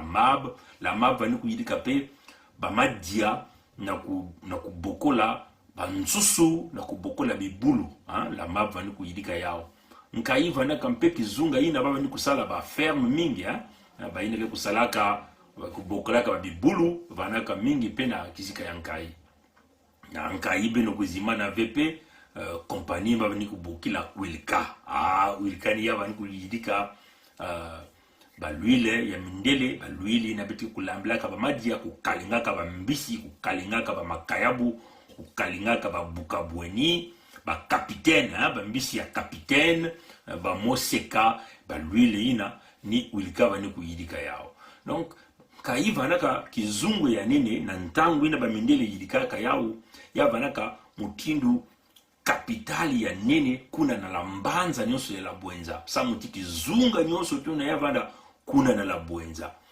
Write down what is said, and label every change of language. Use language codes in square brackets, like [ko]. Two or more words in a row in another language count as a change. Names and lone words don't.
[ktu] mab vani kuyidika pe ba madia na kubokola bansusu na kubokola bibulu la map vani kuyidika yao nkai vana kampe kizunga ina baba ni kusala ba ferme mingi ba ina ke kusalaka kubokola ka bibulu vana ka mingi pena kisika ya nkai na nkai beno kuzima na VP compagnie baba ni kubokila Wilka Wilka ni yaba ni kuyidika ba l'huile ya mindele ba l'huile na beti kulambla ka ba maji ya kukalinga ka ba mbisi kukalinga ka ba makayabu kukalinga ka ba bukabweni ba capitaine ba mbisi ya capitaine ba moseka ba l'huile ina ni Wilka ba ni kuyidika yao donc kaiva naka kizungu ya nene na ntangu ina ba mindele yidika ka yao ya banaka mutindu kapitali ya nene kuna na lambanza nyoso ya labwenza sa muti kizunga nyoso tuna ya vanda kuna na labwenza